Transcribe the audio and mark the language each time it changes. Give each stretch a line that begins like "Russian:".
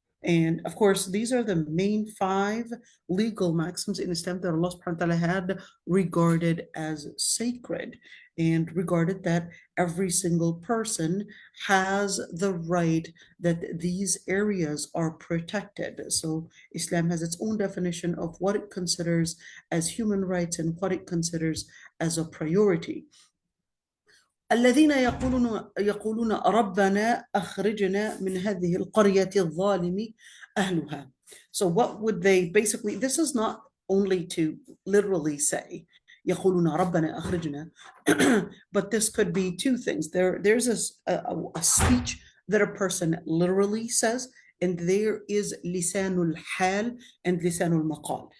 English: And of course, these are the main 5 legal maxims in Islam that Allah subhanahu wa ta'ala had regarded as sacred, and regarded that every single person has the right that these areas are protected. So Islam has its own definition of what it considers as human rights and what it considers as a priority.
Arabic: الذين يقولون ربنا أخرجنا من هذه القرية الظالم أهلها.
English: So what would they basically, this is not only to literally say
Arabic: يقولون ربنا أخرجنا,
English: but this could be 2 things. There's a speech that a person literally says, and there is lisanul hal and lisanul maqal.